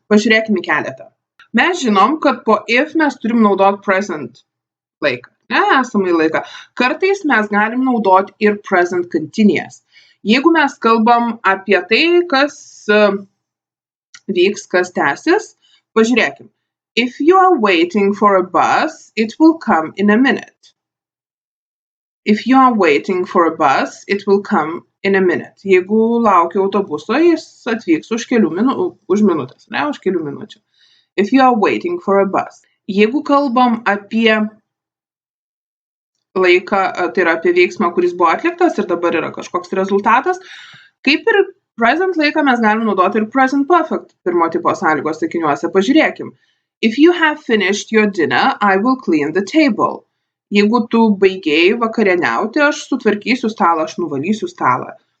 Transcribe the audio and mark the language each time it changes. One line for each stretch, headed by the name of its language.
Lithuanian: Pažiūrėkime keletą. Mes žinom, kad po if mes turim naudoti present laiką. Esamąjį laiką. Kartais mes galim naudoti ir present continuous. Jeigu mes kalbam apie tai, kas vyks, kas tęsis, pažiūrėkim.
English: If you are waiting for a bus, it will come in a minute. If you are waiting for a bus, it will come in a minute.
Lithuanian: Jeigu lauki autobuso, jis atvyks už minutės, ne, už kelių minučių.
English: If you are waiting for a bus.
Lithuanian: Jeigu kalbam apie laiką, tai yra apie veiksmą, kuris buvo atliktas ir dabar yra kažkoks rezultatas, kaip ir present laiką mes galim naudoti ir present perfect pirmo tipo sąlygos sakiniuose. Pažiūrėkim.
English: If you have finished your dinner, I will clean the table.
Lithuanian: Jeigu tu baigėjai vakarieniauti, aš sutvarkysiu stalą, aš nuvalysiu stalą.